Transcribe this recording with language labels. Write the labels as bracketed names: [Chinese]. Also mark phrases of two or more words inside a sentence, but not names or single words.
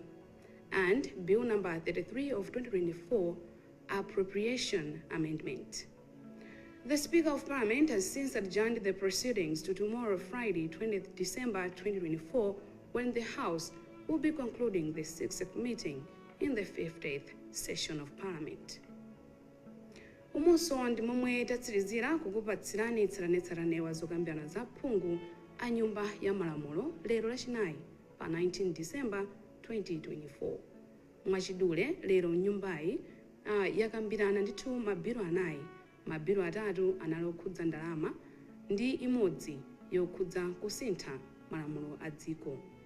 [English] And Bill number 33 of 2024, Appropriation Amendment. The Speaker of Parliament has since adjourned the proceedings to tomorrow, Friday, 20th December 2024, when the House will be concluding the 6th meeting in the 50th session of Parliament. [Nyanja] Umunso ndi momwe tatsirizira kukupatsirani tsatanetsatane zokambirana za phungu a Nyumba ya Malamulo lero lachinayi pa 19 December 2024. Mwachidule lero nyumbayi yakambirana ndithu mabilo anayi, mabilo atatu anali okhudza ndalama ndi imodzi yokhudza kusintha malamulo a dziko.